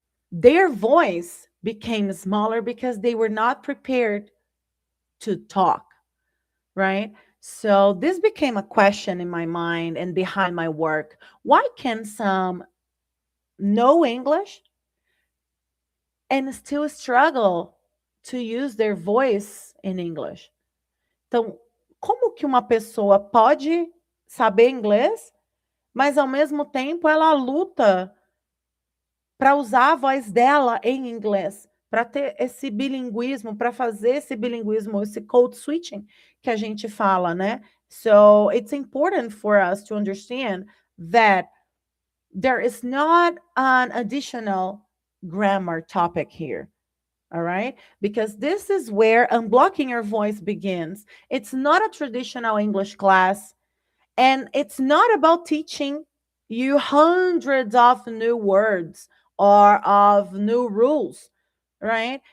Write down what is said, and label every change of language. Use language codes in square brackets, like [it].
[en] Their voice became smaller because they were not prepared to talk, right? So this became a question in my mind and behind my work. Why can some know English and still struggle to use their voice in English? [pt] Então, como que uma pessoa pode saber inglês, mas ao mesmo tempo ela luta para usar a voz dela em inglês, para ter esse bilinguismo, para fazer esse bilinguismo, esse code switching que a gente fala, né? [en] So it's important for us to understand that there is not an additional grammar topic here. All right. Because this is where unblocking your voice begins. It's not a traditional English class, and it's not about teaching you hundreds of new words or of new rules, right?